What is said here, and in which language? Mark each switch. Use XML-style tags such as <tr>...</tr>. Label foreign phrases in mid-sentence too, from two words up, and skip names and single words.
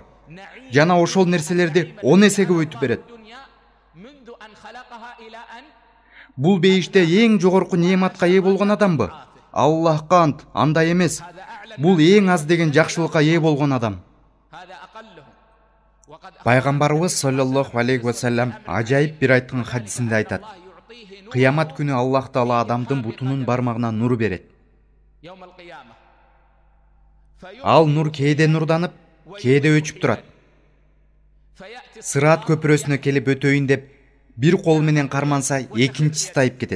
<ky>Жана ошол нерселерди 10 эсе көбөйтүп берет. Бул бейиште эң жогорку нематка ээ болгон адамбы? Аллахка ант, андай эмес. Бул эң аз деген жакшылыкка ээ болгон адам. Пайгамбарыбыз</ky> <ar>صلى الله عليه وسلم</ar> <ky>ажайып бир айткан хадисинде айтат: кыямат күнү Аллах Таала адамдын бутунун бармагына нур берет. Ал нур кээде нурданып, кээде өчүп турат. Сырат көпүрөсүнө келип өтөйүн деп бир кол менен карманса, экинчиси тайып кетет.</ky>